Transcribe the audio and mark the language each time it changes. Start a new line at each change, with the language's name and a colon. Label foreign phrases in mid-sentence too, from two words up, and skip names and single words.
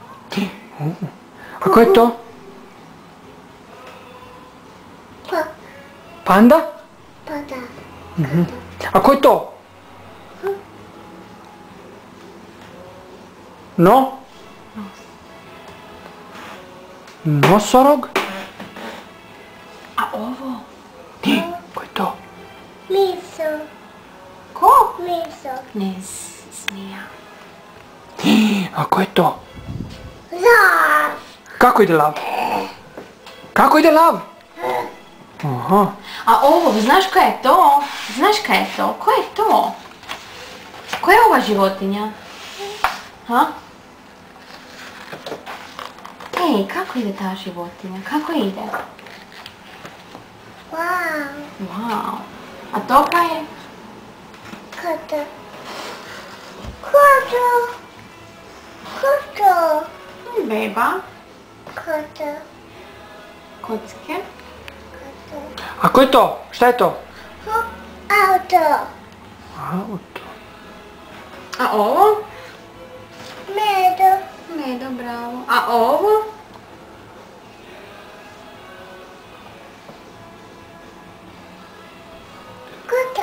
Croatian: A ko je to? Panda? Pada. A ko je to? No? Nosorog? A ovo? Ko je to? Miso. Ko? Miso. Ne smija. A ko je to? Lav. Kako ide lav? Kako ide lav? Aha. A ovo, znaš kaj je to? Znaš kaj je to? Ko je to? Ko je ova životinja? Ha? Ej, kako ide ta životinja? Kako ide? Wow. Wow. A to kaj je? Koto. Koto. Koto. Beba. Koto. Kocke. Koto. A ko je to? Šta je to? Auto. Auto. A ovo? Medo. Medo, bravo. A ovo? Koto.